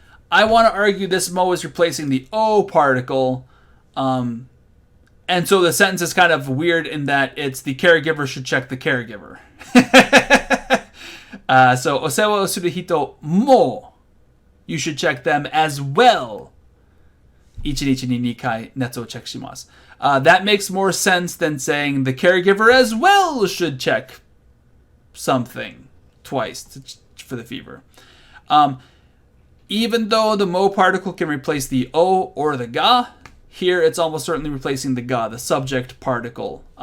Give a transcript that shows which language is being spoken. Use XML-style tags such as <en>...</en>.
<en>I want to argue this Mo is replacing the O particle. And so the sentence is kind of weird in that it's the caregiver should check the caregiver. So,</en> <ja>osewa o suru hito mo.</ja> <en>You should check them as well.</en> <ja>1日に2回熱をチェックします。</ja> <en>That makes more sense than saying the caregiver as well should check something twice for the fever. Even though the mo particle can replace the o or the ga, here it's almost certainly replacing the ga, the subject particle.</en>